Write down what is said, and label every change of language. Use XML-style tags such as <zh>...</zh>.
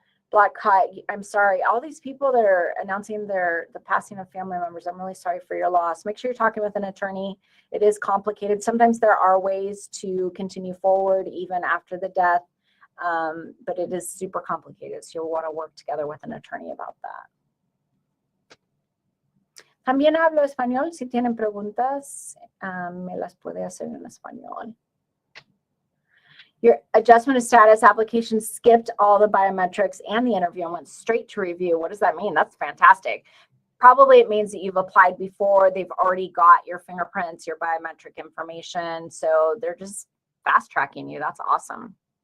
<en>Black Kite, I'm sorry. All these people that are announcing the passing of family members, I'm really sorry for your loss. Make sure you're talking with an attorney. It is complicated. Sometimes there are ways to continue forward even after the death, but it is super complicated. So you'll want to work together with an attorney about that.</en> <es>También hablo español. Si tienen preguntas, me las puede hacer en español.</es> <en>Your adjustment of status application skipped all the biometrics and the interview and went straight to review. What does that mean? That's fantastic. Probably it means that you've applied before. They've already got your fingerprints, your biometric information. So they're just fast tracking you. That's awesome.</en>